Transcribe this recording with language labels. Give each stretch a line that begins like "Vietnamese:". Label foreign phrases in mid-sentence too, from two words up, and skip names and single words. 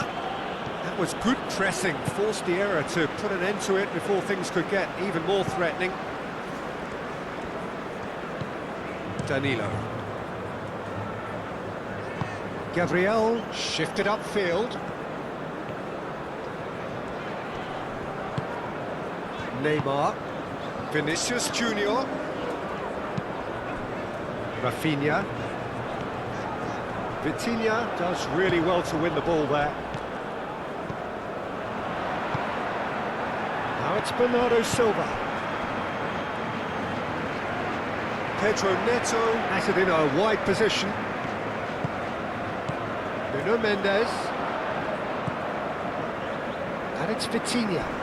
English: That was good pressing, forced the error to put an end to it before things could get even more threatening. Danilo. Gabriel shifted upfield. Neymar. Vinicius Junior. Rafinha. Vitinha does really well to win the ball there. Now it's Bernardo Silva. Pedro Neto has it in a wide position. Nuno Mendes. And it's Vitinha.